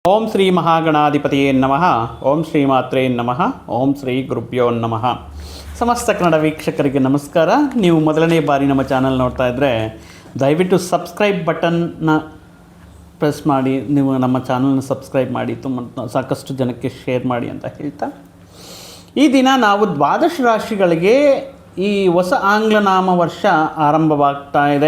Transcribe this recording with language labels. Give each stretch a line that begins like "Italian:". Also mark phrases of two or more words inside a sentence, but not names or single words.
Sanskrit: ಓಂ ಶ್ರೀ ಮಹಾಗಣಾಧಿಪತಿಯೇ ನಮಃ. ಓಂ ಶ್ರೀ ಮಾತ್ರೇ ನಮಃ. ಓಂ ಶ್ರೀ ಗುರುಭ್ಯೋ ನಮಃ.
Kannada: ಸಮಸ್ತ ಕನ್ನಡ ವೀಕ್ಷಕರಿಗೆ ನಮಸ್ಕಾರ. ನೀವು ಮೊದಲನೇ ಬಾರಿ ನಮ್ಮ ಚಾನಲ್ ನೋಡ್ತಾ ಇದ್ದರೆ ದಯವಿಟ್ಟು ಸಬ್ಸ್ಕ್ರೈಬ್ ಬಟನ್ನ ಪ್ರೆಸ್ ಮಾಡಿ ನೀವು ನಮ್ಮ ಚಾನಲ್ನ ಸಬ್ಸ್ಕ್ರೈಬ್ ಮಾಡಿ ಸಾಕಷ್ಟು ಜನಕ್ಕೆ ಶೇರ್ ಮಾಡಿ ಅಂತ ಹೇಳ್ತಾ, ಈ ದಿನ ನಾವು ದ್ವಾದಶ ರಾಶಿಗಳಿಗೆ ಈ ಹೊಸ ಆಂಗ್ಲ ನಾಮ ವರ್ಷ ಆರಂಭವಾಗ್ತಾ ಇದೆ.